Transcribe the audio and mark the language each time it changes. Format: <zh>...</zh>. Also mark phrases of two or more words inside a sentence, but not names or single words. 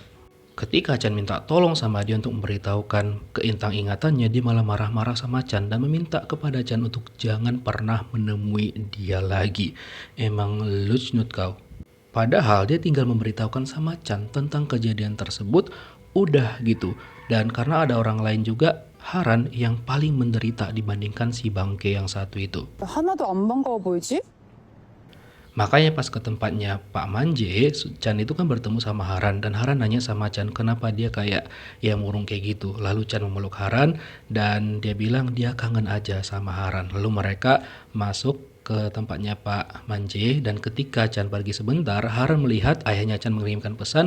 <id>Ketika Chan minta tolong sama dia untuk memberitahukan keintang ingatannya, dia malah marah-marah sama Chan dan meminta kepada Chan untuk jangan pernah menemui dia lagi. Emang lucnut kau. Padahal dia tinggal memberitahukan sama Chan tentang kejadian tersebut udah gitu. Dan karena ada orang lain juga, Haran yang paling menderita dibandingkan si bangke yang satu itu.</id> <ko>하나도 안 반가워 보이지?</ko> <id>Makanya pas ke tempatnya Pak Manje, Chan itu kan bertemu sama Haran dan Haran nanya sama Chan kenapa dia kayak ya murung kayak gitu. Lalu Chan memeluk Haran dan dia bilang dia kangen aja sama Haran. Lalu mereka masuk ke tempatnya Pak Manje dan ketika Chan pergi sebentar, Haran melihat ayahnya Chan mengirimkan pesan.</id>